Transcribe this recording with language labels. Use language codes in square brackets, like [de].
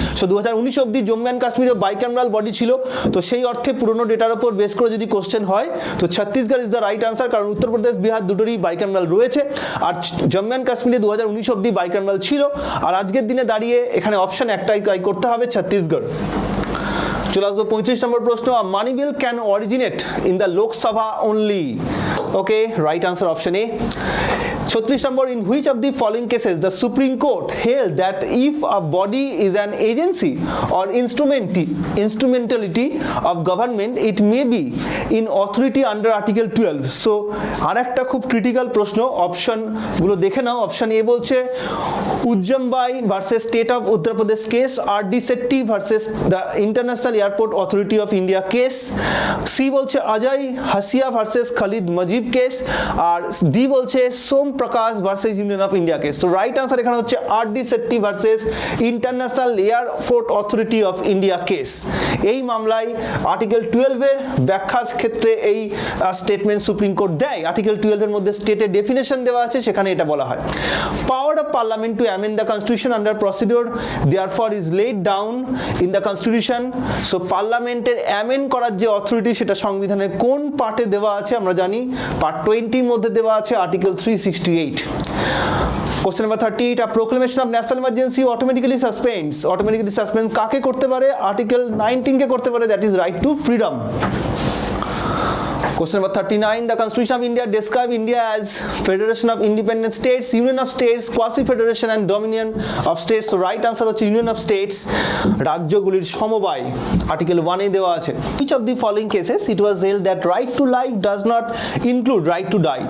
[bn] So 2019 অবধি Jammu and কাশ্মীরে bicameral body ছিল, তো সেই অর্থে পুরনো ডেটার উপর বেস করে যদি কোশ্চেন হয় তো Chhattisgarh [en] is the right answer, [bn] কারণ উত্তরপ্রদেশ বিহার দুটোরই বাইক্যামেরাল রয়েছে, আর জম্মু অ্যান্ড কাশ্মীরে 2019 অবধি বাইক্যামেরাল ছিল। আর আজকের দিনে দাঁড়িয়ে এখানে অপশন একটাই করতে হবে, ছত্তিশগড়। চলে আসবো 35 নম্বর প্রশ্ন, [en] Money bill can originate in the Lok Sabha only? [bn] Okay, right answer option A. [en] 36 number, in which of the following cases the Supreme Court held that if a body is an agency or instrumentality of government, it may be in authority under Article 12? [bn] So আর একটা খুব critical প্রশ্ন, option গুলো দেখে নাও। Option A বলছে উজ্জম্বাই versus state of Uttar Pradesh case, আর D সেট্টি versus the international airport authority of India case, C বলছে অজয় হাসিয়া versus Khalid Mojib case, আর D বলছে সোম প্রকাশ versus union of India case. তো রাইট আনসার এখানে হচ্ছে আর D সেট্টি versus international airport authority of India case. এই মামলায় article 12 এর ব্যাখ্যার ক্ষেত্রে এই স্টেটমেন্ট সুপ্রিম কোর্ট দেয়। আর্টিকেল 12 এর মধ্যে স্টেটের ডেফিনেশন দেওয়া আছে, সেখানে এটা বলা হয় [en] Power of parliament to amend the constitution under procedure therefor is laid down in the constitution. [bn] So পার্লামেন্টের অ্যামেন্ড করার যে অথরিটি সেটা সংবিধানের কোন পার্টে দেওয়া আছে? আমরা জানি পার্ট 20 মধ্যে দেওয়া আছে, article 368। [en] Question number 38, a proclamation of national emergency automatically suspends [bn] কাকে করতে পারে? আর্টিকেল 19 কে করতে পারে, [en] That is right to freedom. Question number 39, the Constitution of India describe India as Federation of Independent States, Union of States, Quasi-Federation and Dominion of States. [bn] So right answer হচ্ছে Union of States, রাজ্যগুলির সমবায়, Article 1 এ দেওয়া আছে. [en] Which of the following cases it was held that right to life does not include right to die?